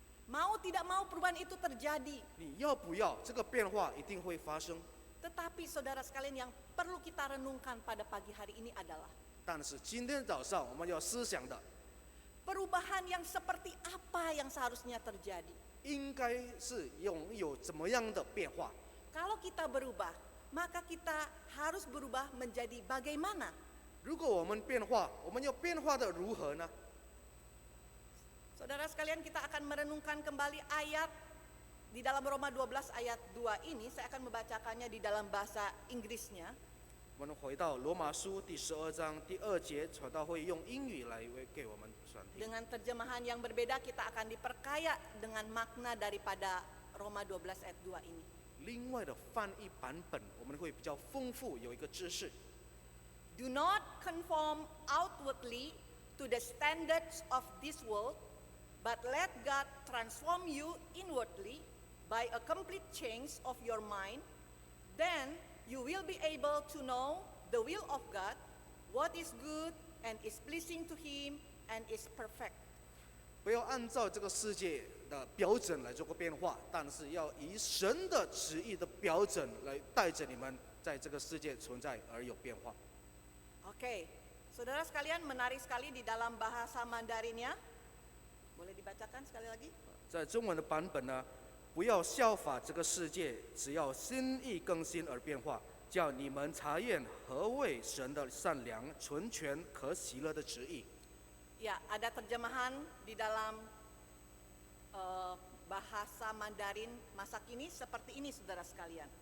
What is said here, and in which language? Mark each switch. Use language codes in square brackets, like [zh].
[id] Mau tidak mau perubahan itu terjadi. [zh] 你要不要？这个变化一定会发生。 [id] Tetapi saudara sekalian, yang perlu kita renungkan pada pagi hari ini adalah [zh] 但是今天早上我们要思想的， [id] perubahan yang seperti apa yang seharusnya terjadi. [zh] 应该是拥有怎么样的变化？ [id] Kalau kita berubah, maka kita harus berubah menjadi bagaimana? [zh] 如果我们变化，我们要变化的如何呢？ [id] Saudara sekalian, kita akan merenungkan kembali ayat di dalam Roma 12 ayat 2 ini. Saya akan membacakannya di dalam bahasa Inggrisnya. [zh] 我们回到罗马书第12章第2节，传道会用英语来给我们传递。 [id] Dengan terjemahan yang berbeda, kita akan diperkaya dengan makna daripada Roma 12 ayat 2 ini. [zh] 另外的翻译版本，我们会比较丰富，有一个知识。 [en] Do not conform outwardly to the standards of this world, but let God transform you inwardly by a complete change of your mind. Then you will be able to know the will of God, what is good and is pleasing to Him and is perfect. [zh] 不要按照这个世界的标准来做个变化，但是要以神的旨意的标准来带着你们在这个世界存在而有变化。 [id] Oke, saudara sekalian, menarik sekali di dalam bahasa Mandarinnya. Boleh dibacakan sekali lagi? [zh] 在中文的版本呢，不要效法这个世界，只要心意更新而变化，叫你们查验何为神的善良、纯全、可喜乐的旨意。 [id] Ya, ada terjemahan di dalam bahasa Mandarin masa kini seperti ini, saudara sekalian.